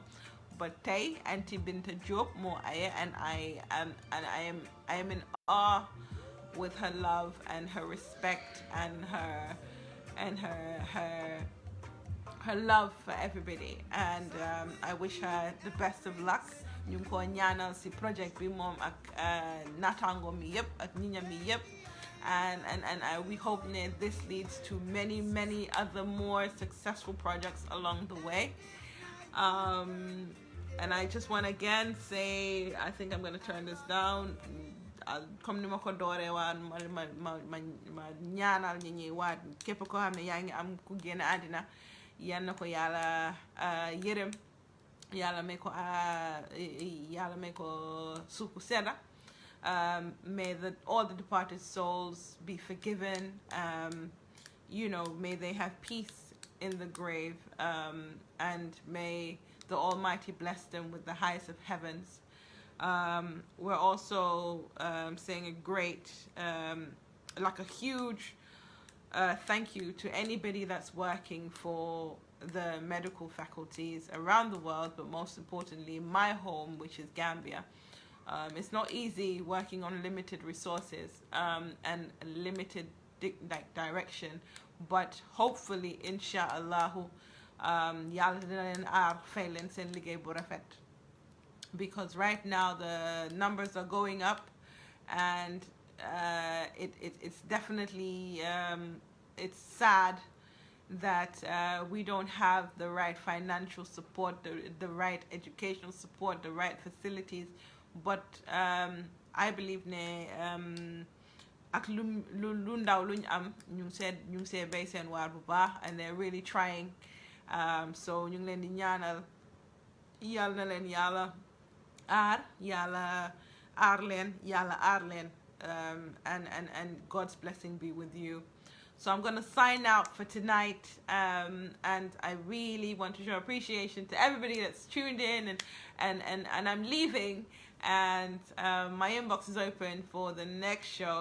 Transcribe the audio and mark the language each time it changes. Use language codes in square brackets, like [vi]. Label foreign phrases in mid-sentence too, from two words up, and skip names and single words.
[en] But Tay Auntie Binta Job [wo] mo aye, [en] and I am in awe with her love and her respect and her love for everybody, and I wish her the best of luck. [wo] Ñu ko ñaanal ci project bi mom ak natango mi yep ak niña mi yep, [en] and we hope that this leads to many other more successful projects along the way. And I just want to again say, I think I'm going to turn this down. [wo] Comme ni ma ko dooree waan ma ñaanal ñi ñi waat képp koo xam ne yaa ngi am ku génn àddina, yal na ko yàlla yërëm, yàlla may ko suuf bu sedda. [en] May all the departed souls be forgiven. May they have peace in the grave, and may the Almighty bless them with the highest of heavens. We're also saying a great, like a huge thank you to anybody that's working for the medical faculties around the world, but most importantly, my home, which is Gambia. It's not easy working on limited resources and limited direction, but hopefully, inshallah, [wo] yàlla dina leen aar fay leen seen liggéey bu rafet. [en] Because right now the numbers are going up, and it's definitely it's sad that we don't have the right financial support, the right educational support, the right facilities. But I believe [wo] ne ak lu ndaw luñ am ñu ngi see bay seen waar bu baax, [en] and they're really trying. [wo] So ñu ngi leen di ñaanal yàlla na leen yàlla aar, yàlla aar leen, yàlla aar leen, [en] and God's blessing be with you. So I'm going to sign out for tonight, and I really want to show appreciation to everybody that's tuned in, and I'm leaving, and my inbox is open for the next show.